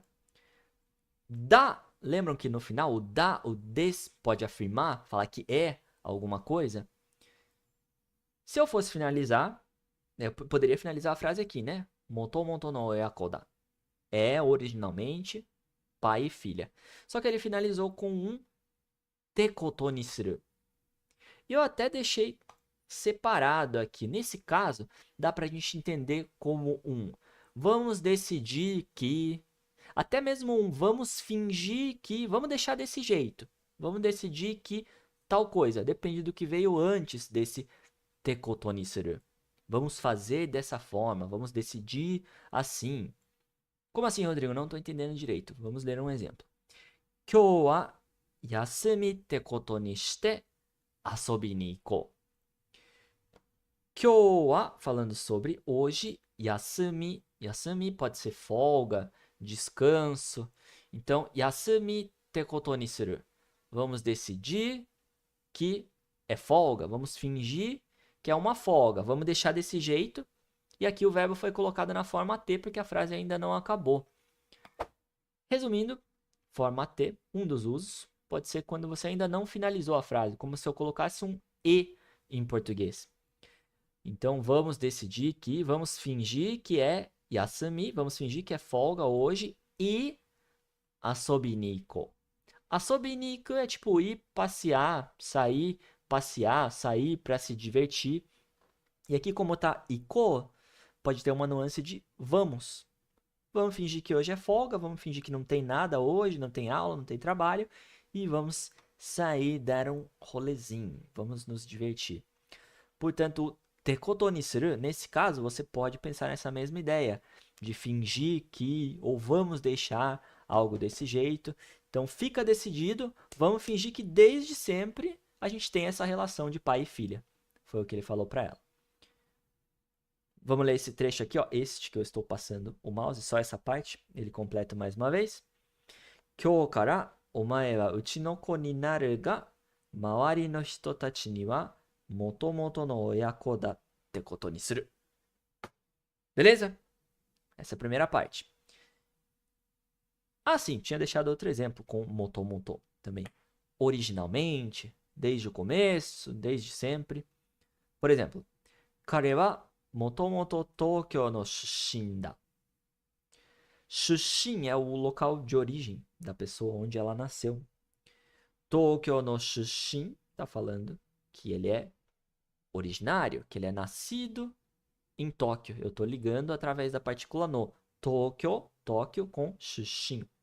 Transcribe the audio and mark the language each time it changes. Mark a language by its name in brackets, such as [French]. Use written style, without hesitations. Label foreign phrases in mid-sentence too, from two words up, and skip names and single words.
[Portuguese] Da, lembram que no final o da, o des pode afirmar, falar que é alguma coisa? Se eu fosse finalizar, eu poderia finalizar a frase aqui, né? [Japanese] もともとのやこだ. [Portuguese] É originalmente pai e filha. Só que ele finalizou com um [Japanese] ってことにする. [Portuguese] E eu até deixei separado aqui. Nesse caso, dá pra gente entender como um vamos decidir que. Até mesmo um vamos fingir que. Vamos deixar desse jeito. Vamos decidir que tal coisa. Depende do que veio antes desse [Japanese] ってことにする. [Portuguese] Vamos fazer dessa forma. Vamos decidir assim. Como assim, Rodrigo? Não estou entendendo direito. Vamos ler um exemplo. [Japanese] 今日は休みってことにして遊びに行こう. 今日は, [Portuguese] falando sobre hoje, yasumi. Yasumi pode ser folga, descanso. Então, [Japanese] 休みってことにする. [Portuguese] Vamos decidir que é folga. Vamos fingir que é uma folga. Vamos deixar desse jeito. E aqui o verbo foi colocado na forma T porque a frase ainda não acabou. Resumindo, forma T, um dos usos, pode ser quando você ainda não finalizou a frase, como se eu colocasse um E em português. Então, vamos decidir que, vamos fingir que é yasumi, vamos fingir que é folga hoje e [Japanese] 遊びに行こう. 遊びに行こう [Portuguese] é tipo ir passear, sair para se divertir. E aqui como tá ikou, pode ter uma nuance de vamos. Vamos fingir que hoje é folga, vamos fingir que não tem nada hoje, não tem aula, não tem trabalho e vamos sair, dar um rolezinho, vamos nos divertir. Portanto, [Japanese] ってことにする, [Portuguese] nesse caso, você pode pensar nessa mesma ideia de fingir que ou vamos deixar algo desse jeito. Então, fica decidido, vamos fingir que desde sempre a gente tem essa relação de pai e filha. Foi o que ele falou para ela. Vamos ler esse trecho aqui, ó, este que eu estou passando o mouse, só essa parte, ele completa mais uma vez. [Japanese] 今日からお前はうちの子になるが周りの人たちにはもともとの親子だってことにする. [Portuguese] Beleza? Essa é a primeira parte. Ah, sim, tinha deixado outro exemplo com motomoto também. Originalmente, desde o começo, desde sempre. Por exemplo, [Japanese] 彼はもともと東京の出身だ. [Portuguese] Shushin é o local de origem da pessoa onde ela nasceu. [Japanese] 東京の出身 [Portuguese] está falando que ele é originário, que ele é nascido em Tóquio. Eu estou ligando através da partícula no. Tóquio com shushin.